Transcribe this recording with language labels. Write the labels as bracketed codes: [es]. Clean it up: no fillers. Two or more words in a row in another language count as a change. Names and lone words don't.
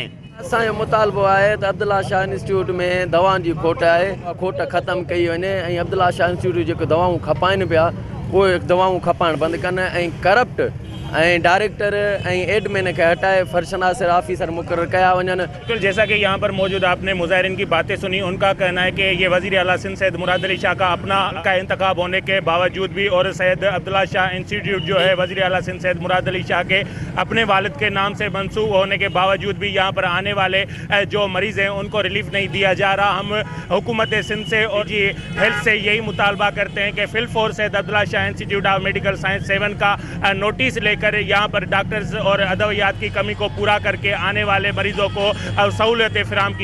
[sd] असांजो मुतालबो आहे त अब्दुल्ला शाह इंस्टीट्यूट में दवाउनि जी खोट आहे, खोट ख़तमु कई वञे। ऐं अब्दुल्ला शाह इंस्टीट्यूट जेके दवाऊं खपाइनि पिया, उहे दवाऊं खपाइण बंदि कनि। ऐं करप्ट ऐं डायरेक्टर ऐं एडमिन खे हटाए फर्शनासिर ऑफिसर मुक़रर कया वञनि। [ur] بالکل، جیسا کہ یہاں پر موجود آپ نے مظاہرین کی باتیں سنی، ان کا کہنا ہے کہ یہ وزیر اعلیٰ سندھ سید مراد علی شاہ کا اپنا کا انتخاب ہونے کے باوجود بھی اور سید عبداللہ شاہ انسٹیٹیوٹ جو ہے وزیر اعلیٰ سندھ سید مراد علی شاہ کے اپنے والد کے نام سے منسوب ہونے کے باوجود بھی یہاں پر آنے والے جو مریض ہیں ان کو ریلیف نہیں دیا جا رہا. ہم حکومت سندھ سے اور جی ہیلتھ سے یہی مطالبہ کرتے ہیں کہ فی الفور سید عبداللہ شاہ انسٹیٹیوٹ آف میڈیکل سائنس 7 کا نوٹس لے کر یہاں پر ڈاکٹرز اور ادویات کی کمی کو پورا کر کے آنے والے مریضوں کو سہولتیں فراہم کی جائیں.